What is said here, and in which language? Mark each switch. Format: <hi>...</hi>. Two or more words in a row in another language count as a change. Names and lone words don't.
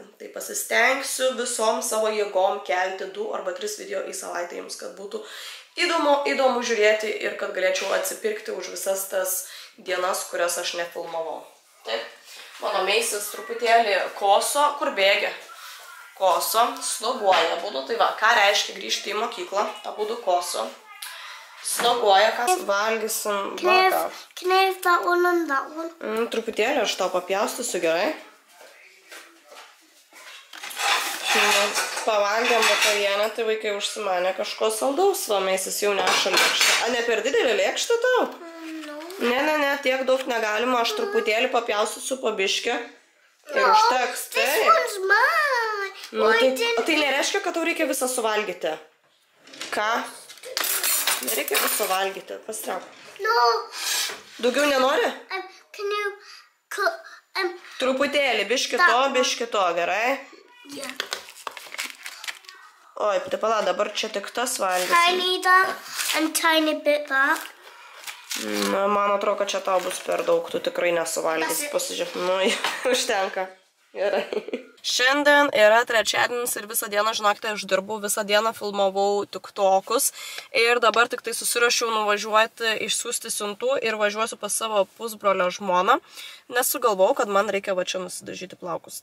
<lt>Tai pasistengsiu visom savo jėgom kelti 2 arba 3 video į savaitę jums, kad būtų įdomu žiūrėti ir kad galėčiau atsipirkti už visas tas dienas, kurias aš nefilmavau. Taip, mano meisis truputėlį koso, kur bėgia. Koso, sloguoja abudu, tai va, ką reiškia grįžti į mokyklą, abudu koso. Sloguoja, ką valgysim vakar.</lt> <en>Can I have that one and that one?</en> <lt>Truputėlį aš tau papjaustysiu, gerai. Šiandien pavalgėm vakarienę, tai vaikai užsimanė kažko saldaus, va, meisis jau neša lėkštę. A, ne per didelį lėkštę tau? Ne, tiek daug negalima, aš truputėlį papjaustysiu po biškį. Ir užteks, taip.</lt> <en>This one's mine.</en> <lt>Tai nereiškia, kad tau reikia visą suvalgyti. Ką? Nereikia viso valgyti, pastrauk.</lt> <en>No.</en> <lt>Daugiau nenori?</lt> <en>Can you cut?</en> <lt>Truputėlį, biški to, gerai?</lt> <en>Yeah.</en> <lt>Oi, tai pala, dabar čia tik tas valgysim.</lt> <en>Tiny that and tiny bit that.</en> <lt>Na, man atrodo, kad čia tau bus per daug, tu tikrai nesuvalgysi, pasižiūrėk. Nu, užtenka. Gerai. Šiandien yra trečiadienis ir visą dieną, žinokite, aš dirbau, visą dieną filmavau tiktokus ir dabar tik tai susirašiau nuvažiuoti, išsiųsti siuntų ir važiuosiu pas savo pusbrolio žmoną, nes sugalvau, kad man reikia va čia nusidažyti plaukus.</lt>